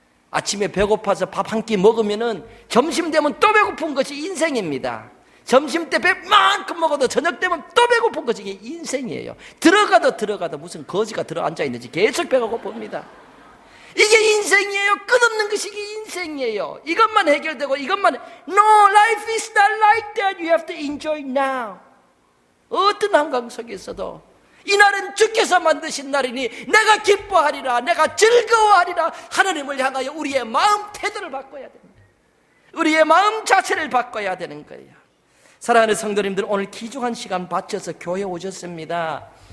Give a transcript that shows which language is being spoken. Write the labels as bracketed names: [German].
[Korean] 아침에 배고파서 밥 한 끼 먹으면은 점심 되면 또 배고픈 것이 인생입니다. 점심 때 배만큼 먹어도 저녁 되면 또 배고픈 것이 인생이에요. 들어가도 무슨 거지가 들어 앉아 있는지 계속 배가 고픕니다. 이게 인생이에요. 끝없는 것이 이게 인생이에요. 이것만 해결되고 이것만 [English] No, life is not like that. You have to enjoy now. [Korean] 어떤 한강 속에서도 이날은 주께서 만드신 날이니 내가 기뻐하리라, 내가 즐거워하리라. 하나님을 향하여 우리의 마음 태도를 바꿔야 됩니다. 우리의 마음 자체를 바꿔야 되는 거예요. 사랑하는 성도님들, 오늘 귀중한 시간 바쳐서 교회 오셨습니다.